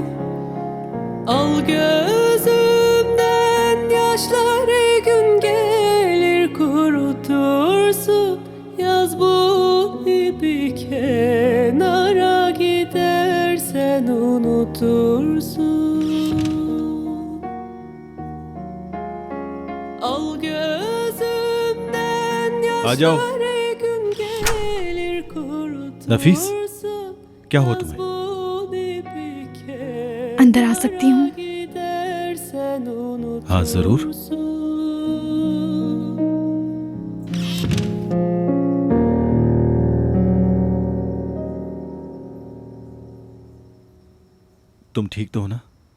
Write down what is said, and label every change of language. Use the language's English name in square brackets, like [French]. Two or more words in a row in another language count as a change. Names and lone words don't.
[Turkish] Al gözümden yaşları, gün gelir kurutursun. Yaz bu ipi kenara, gidersen unutursun. Al gözümden [Hindi] आ जाओ। [Turkish] yaşları, gün gelir kurutursun. [Hindi] नफीस, क्या हुआ तुम्हें? अंदर आ सकती हूँ? हाँ जरूर। तुम ठीक तो हो ना?